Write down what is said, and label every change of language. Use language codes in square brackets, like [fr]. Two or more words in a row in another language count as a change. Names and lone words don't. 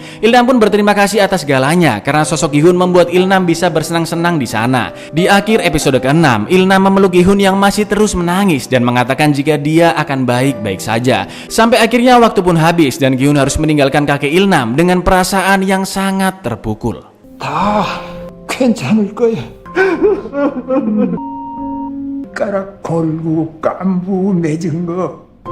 [id] Ilna pun berterima kasih atas segalanya karena sosok Gi-hun membuat Ilna bisa bersenang-senang di sana. Di akhir episode ke-6, Ilna memeluk Gi-hun yang masih terus menangis dan mengatakan jika dia akan baik-baik saja. Sampai akhirnya waktu pun habis dan Gi-hun harus meninggalkan kakek Ilnam dengan perasaan yang sangat terpukul. [ko] 다 괜찮을 거야. 까락 걸고 깐부 맺은 거